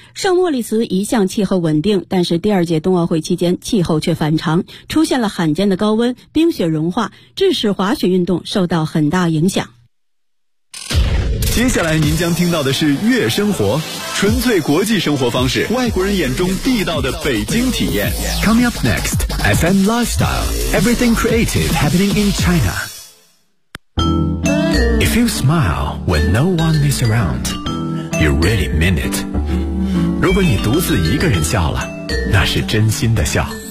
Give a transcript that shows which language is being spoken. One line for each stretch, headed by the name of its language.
Chinese: 圣莫里茨一向气候稳定，但是第二届冬奥会期间气候却反常，出现了罕见的高温，冰雪融化，致使滑雪运动受到很大影响。接下来您将听到的是悦生活，纯粹国际生活方式，外国人眼中地道的北京体验。
English: Coming up next, FM Lifestyle, Everything Creative Happening in ChinaIf you smile when no one is around, you really mean it.
Chinese: 如果你独自一个人笑了，那是真心的笑。